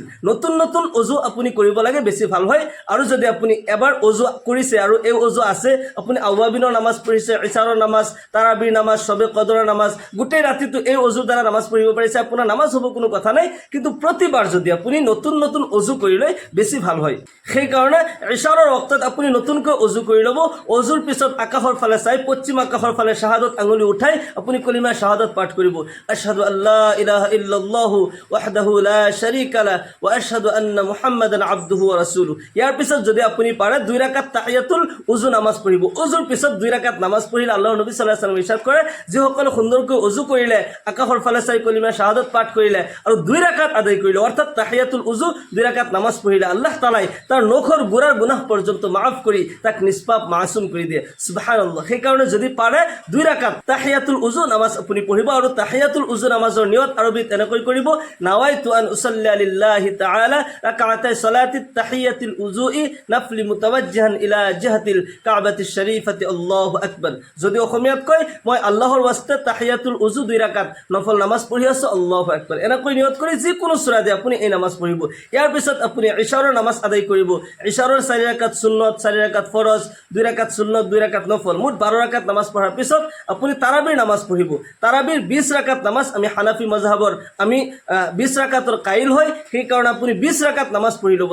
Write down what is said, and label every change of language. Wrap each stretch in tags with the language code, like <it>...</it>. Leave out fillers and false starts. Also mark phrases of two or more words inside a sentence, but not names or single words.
<as>নতুন নতুন অজু আপুনি কৰিব লাগে, বেছি ভাল হয়। আৰু যদি আপুনি এবাৰ অজু কৰিছে আৰু এই অজু আছে, আপুনি আওয়াবিনৰ নামাজ পঢ়িছে, ইশাৰৰ নামাজ, তাৰাবিৰ নামাজ, সবে কদৰৰ নামাজ, গোটেই ৰাতিটো এই অজুৰ দ্বাৰা নামাজ পঢ়িব পাৰিছে, আপোনাৰ নামাজ হ'ব, কোনো কথা নাই। কিন্তু প্ৰতিবাৰ যদি আপুনি নতুন নতুন অজু কৰি লয় বেছি ভাল হয়। সেইকাৰণে ইশাৰৰ ওয়াক্তত আপুনি নতুনকৈ অজু কৰি ল'ব। অজুৰ পিছত আকাশৰ ফালে চাই, পশ্চিম আকাশৰ ফালে শাহাদত আঙুলি উঠাই আপুনি কলিমা শাহাদাত পাঠ কৰিব,</as> <ar>أشهد ألا إله إلا الله وحده لا شريك له وأشهد أن محمدا عبده ورسوله.</ar> <as>ইয়াৰ পিছত যদি আপুনি পাৰে 2 ৰাকাত তাহিয়াতুল উজু নামাজ পঢ়িব। উজুৰ পিছত 2 ৰাকাত নামাজ পঢ়িলে আল্লাহৰ নবী</as> <ar>صلى الله عليه وسلم</ar> <as>ইৰশাদ কৰে, যিসকলে সুন্দৰকৈ উজু কৰিলে, আকাশৰ ফালে চাই কলিমা শাহাদাত পাঠ কৰিলে আৰু 2 ৰাকাত আদায় কৰিলে, অৰ্থাৎ তাহিয়াতুল উজু 2 ৰাকাত নামাজ পঢ়িলে, আল্লাহ তাআলাই তাৰ নখৰ গোড়াৰ গুনাহ পৰ্যন্ত মাফ কৰি তাক নিষ্পাপ মাসুম কৰি দিয়ে। সুবহানাল্লাহ। সেইকাৰণে যদি পাৰে 2 ৰাকাত তাহিয়াতুল উজু নামাজ আপুনি পঢ়িব, আৰু তাহিয়াতুল উজু নামাজৰ নিয়ত আৰবিত এনেকৈ কৰিব,</as> <ar>نويت أن أصلي لله تعالى ركعتي صلاة تحية الوضوء نفلا متوجها إلى جهة الكعبة الشريفة الله أكبر.</ar> <as>যদি অসমীয়াত কয়, মই আল্লাহৰ ওয়াস্তে তাহিয়াতুল উজু 2 ৰাকাত নফল নামাজ পঢ়ি আছো,</as> <ar>الله أكبر,</ar> <as>এনেকৈ নিয়ত কৰি যিকোনো সূৰা দি আপুনি এই নামাজ পঢ়িব। ইয়াৰ পিছত আপুনি ইশাৰৰ নামাজ আদায় কৰিব। ইশাৰৰ 4 ৰাকাত সুন্নত, 4 ৰাকাত ফৰজ, 2 ৰাকাত সুন্নত, 2 ৰাকাত নফল, মুঠ 12 ৰাকাত নামাজ পঢ়াৰ পিছত আপুনি তাৰাবিৰ নামাজ পঢ়িব। তাৰাবিৰ 20 ৰাকাত নামাজ, আমি হানাফি মাজহাবৰ আমি 20 ৰাকাতৰ কাইল হয়, সেইকাৰণে আপুনি 20 ৰাকাত নামাজ পঢ়ি ল'ব।</as>